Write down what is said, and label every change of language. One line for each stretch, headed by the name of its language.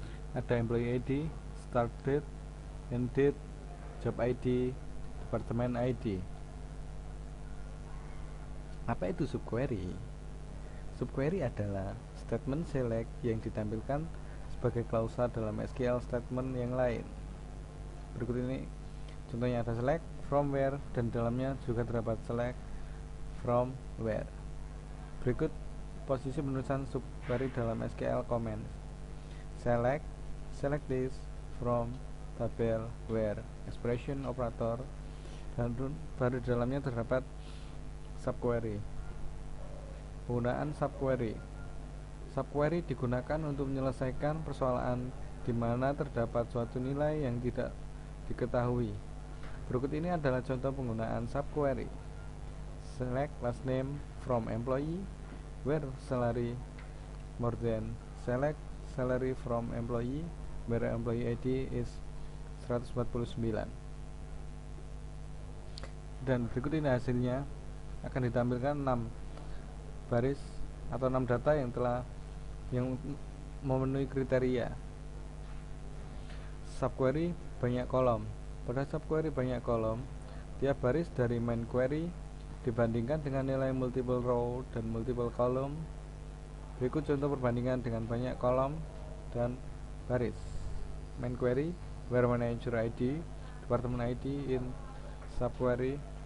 Indonesian: Ada employee ID, start date, end date, job ID, department ID. Apa itu subquery? Subquery adalah statement select yang ditampilkan sebagai klausa dalam SQL statement yang lain. Berikut ini contohnya, ada select from where dan dalamnya juga terdapat select from where. Berikut posisi penulisan subquery dalam SQL comment.
English: Select this from tabel where expression operator,
Indonesian: dan baru di dalamnya terdapat subquery. Penggunaan subquery. Subquery digunakan untuk menyelesaikan persoalan di mana terdapat suatu nilai yang tidak diketahui. Berikut ini adalah contoh penggunaan subquery.
English: Select last name from employee where salary more than. Select salary from employee where employee ID is 149.
Indonesian: Dan berikut ini hasilnya akan ditampilkan 6 baris atau 6 data yang memenuhi kriteria. Subquery banyak kolom. Pada subquery banyak kolom, tiap baris dari main query dibandingkan dengan nilai multiple row dan multiple column. Berikut contoh perbandingan dengan banyak kolom dan baris.
English: Main query where manager ID, department ID in subquery.